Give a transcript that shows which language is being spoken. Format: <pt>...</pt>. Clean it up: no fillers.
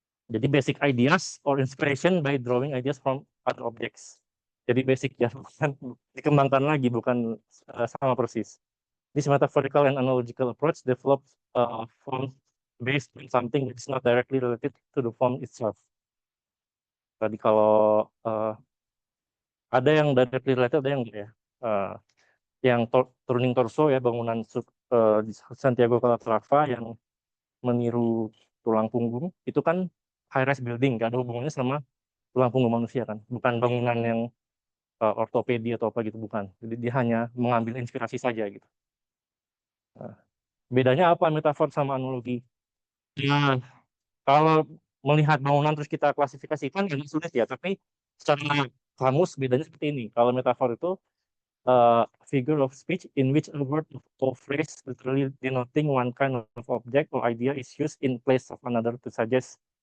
<en>Jadi basic ideas or inspiration by drawing ideas from other objects.</en> <id>Jadi basic ya, bukan dikembangkan lagi, bukan sama persis.</id> <en>This metaphorical and analogical approach develops form based on something that is not directly related to the form itself.</en> <id>Tadi kalau ada yang directly related, ada yang enggak ya. Yang turning torso ya, bangunan di Santiago Calatrava yang meniru tulang punggung, itu kan high rise building, nggak ada hubungannya sama tulang punggung manusia kan, bukan bangunan yang ortopedi atau apa gitu, bukan. Jadi dia hanya mengambil inspirasi saja gitu. Nah, bedanya apa metafor sama analogi? Nah, kalau melihat bangunan terus kita klasifikasikan agak sulit ya, tapi secara kamus bedanya seperti ini. Kalau metafor itu</id> <en>figure of speech in which a word or phrase literally denoting one kind of object or idea is used in place of another to suggest</en>